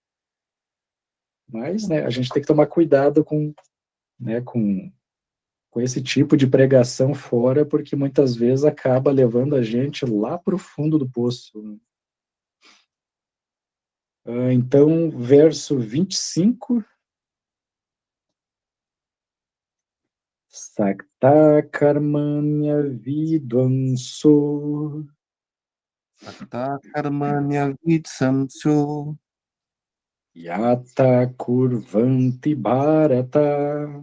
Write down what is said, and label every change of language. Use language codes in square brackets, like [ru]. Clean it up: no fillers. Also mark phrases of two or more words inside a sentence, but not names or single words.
[pt] Mas, né, a gente tem que tomar cuidado com esse tipo de pregação fora, porque muitas vezes acaba levando a gente lá para o fundo do poço, né? Então, verso 25. [sa] Sakta karmanya vidvanso Sakta karmanya vidsamso yata kurvanti bharata